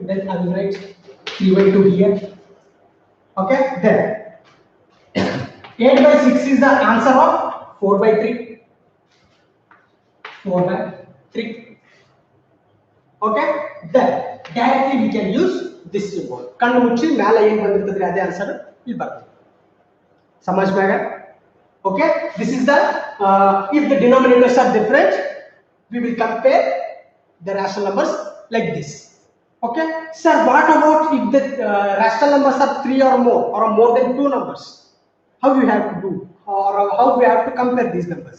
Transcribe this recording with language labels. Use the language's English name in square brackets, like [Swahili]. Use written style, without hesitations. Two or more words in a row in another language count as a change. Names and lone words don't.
[English] Then I will write 3 by 2 here. Okay, then 8 by 6 is the answer of 4 by 3. 4 by 3. Okay, then directly we can use this symbol. [Kannada] ಕಣ್ಣು ಮುಚ್ಚಿ ಮೇಲೆ ಏನ್ ಬಂದಿರ್ತದ್ರೆ ade answer ಇಲ್ಲಿ ಬರುತ್ತೆ. [Hindi] समझ में आया? [English] Okay, this is the if the denominators are different, we will compare the rational numbers like this. Okay, sir, what about if the rational numbers are 3 or more than 2 numbers? How we have to do, or how we have to compare these numbers?